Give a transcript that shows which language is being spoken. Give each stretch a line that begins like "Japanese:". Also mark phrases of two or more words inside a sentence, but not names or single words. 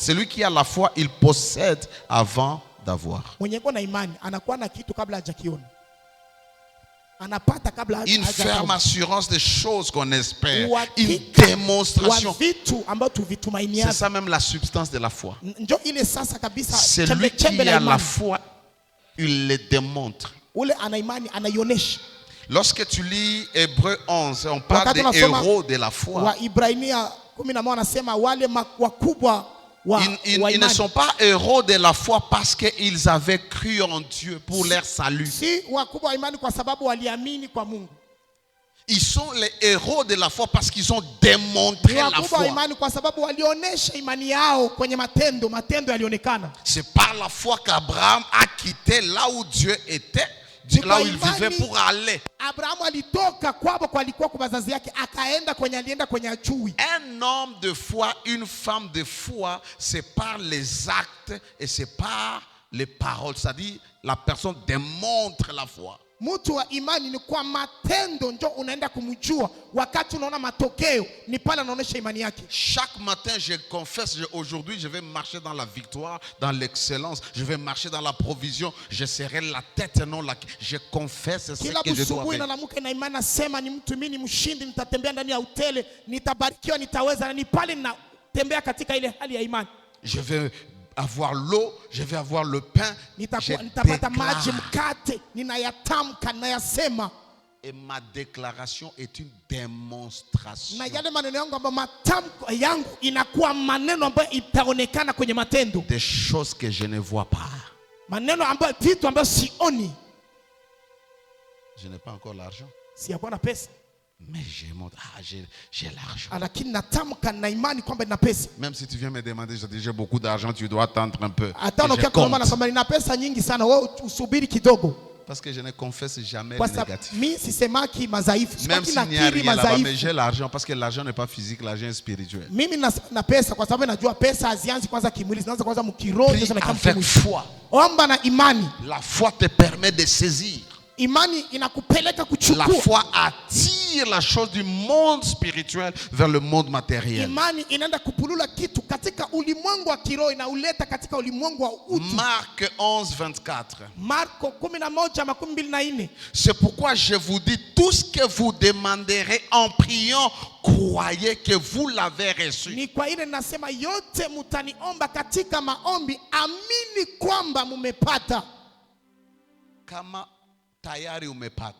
French: Celui qui a la foi, il possède avant d'avoir.
Swahili: Mwenye kuwa na imani anakuwa na kitu kabla hajakiona. Anapata kabla
French: Une ferme
Swahili: hajaona.
French: assurance des choses qu'on espère. Une
Swahili: Uhakika
French: démonstration.
Swahili: wa vitu ambao
French: C'est
Swahili: tuvitumainia.
French: ça même la substance de la foi.
Swahili: Njo ile sasa kabisa
French: Celui qui
Swahili: chembe la
French: a la
Swahili: imani.
French: foi, il le démontre.
Swahili: Ule ana imani anaionesha.
French: Lorsque tu lis Hébreux 11, on parle
Swahili: Wakati
French: des
Swahili: unasoma
French: héros de la foi.
Swahili: Wa Ibrania 11 anasema wale wakubwa wa
French: Ils ne
Swahili: imani.
French: sont pas héros de la foi parce qu'ils avaient cru en Dieu pour leur salut.
Swahili: Si wakubwa wa imani kwa sababu waliamini kwa Mungu.
French: Ils sont les héros de la foi parce qu'ils ont démontré
Swahili: Ni
French: la
Swahili: wakubwa wa
French: foi.
Swahili: imani kwa sababu walionesha imani yao kwenye matendo yalionekana.
French: C'est par la foi qu'Abraham a quitté là où Dieu était, là où il vivait pour aller.
Swahili: Abrahamu alitoka kwabo kwa alikuwa kwa wazazi yake akaenda alienda kwenye achui.
French: Un homme de foi, une femme de foi, c'est par les actes et c'est par les paroles. C'est-à-dire, la personne démontre la foi.
Swahili: Mtu wa imani ni kwa matendo ndio unaenda kumjua. Wakati unaona matokeo ni pale anaonesha imani yake.
French: Chaque matin je confesse, aujourd'hui je vais marcher dans la victoire, dans l'excellence, je vais marcher dans la provision, je serai la tête et non la queue. Je confesse ce
Swahili: Kila
French: que je dois
Swahili: busubuhi
French: faire.
Swahili: nalamuka na imani nasema ni mtu mimi ni mshindi, nitatembea ndani ya utele, nitabarikiwa, nitaweza, na ni pale ninatembea katika ile hali ya imani.
French: Je vais avoir l'eau, je vais avoir le pain.
Swahili: Nitapata maji, mkate, ninayatamka, ninayasema.
French: Et ma déclaration est une démonstration.
Swahili: Na yale maneno yangu ambayo matamko yangu inakuwa maneno ambayo itaonekana kwenye matendo.
French: Des choses que je ne vois pas.
Swahili: Maneno ambayo vitu ambayo sioni.
French: Je n'ai pas encore l'argent.
Swahili: Siyakuwa na pesa.
French: Mais j'ai l'argent.
Swahili: Lakini natamka na imani kwamba nina pesa.
French: Même si tu viens me demander, je dis j'ai beaucoup d'argent, tu dois attendre un peu.
Swahili: Hata unakuwa na kwamba nina pesa nyingi sana, wewe usubiri kidogo.
French: Parce que je ne confesse jamais le négatif.
Swahili: Mimi sisemaki madhaifu,
French: même s'il n'y a rien là-bas, mais j'ai l'argent parce que l'argent n'est pas physique, l'argent est spirituel.
Swahili: Mimi na pesa kwa sababu najua pesa hazianzi kwanza kimwili, zinaanza kwanza mkiroho, ndio zinakamata kimwili.
French: Foi.
Swahili: Omba na imani.
French: La foi te permet de saisir.
Swahili: Imani inakupeleka kuchukua.
French: La foi attire la chose du monde spirituel vers le monde matériel.
Swahili: Imani inaenda kupulula kitu katika ulimwengu wa kiroho inauleta katika ulimwengu wa utu.
French: Marc 11:24.
Swahili: Marko 11:24.
French: C'est pourquoi je vous dis, tout ce que vous demanderez en priant, croyez que vous l'avez reçu.
Swahili: Ni kwa ile nasema yote mutaniomba katika maombi, amini kwamba mumepata. Kama tayari umepata.